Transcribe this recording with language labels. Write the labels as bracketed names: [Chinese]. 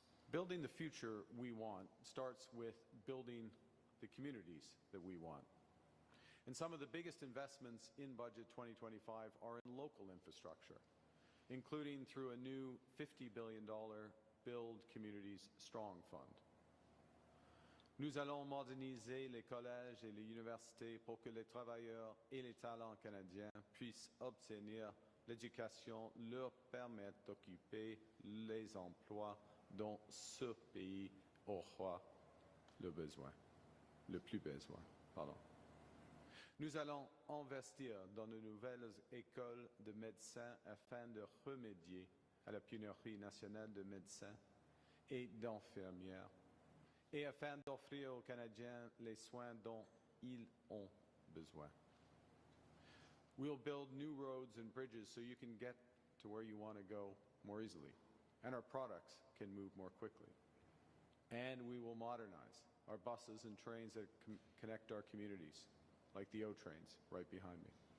[English] Building the future we want starts with building the communities that we want. And some of the biggest investments in Budget 2025 are in local infrastructure, including through a new $50 billion Build Communities Strong Fund. [French] Nous allons moderniser les collèges et les universités pour que les travailleurs et les talents canadiens puissent obtenir l'éducation leur permette d'occuper les emplois dont ce pays aura le plus besoin. Nous allons investir dans de nouvelles écoles de médecins afin de remédier à la pénurie nationale de médecins et d'infirmières et afin d'offrir aux Canadiens les soins dont ils ont besoin. [English] We'll build new roads and bridges so you can get to where you want to go more easily, and our products can move more quickly. And we will modernize our buses and trains that connect our communities, like the O-trains right behind me.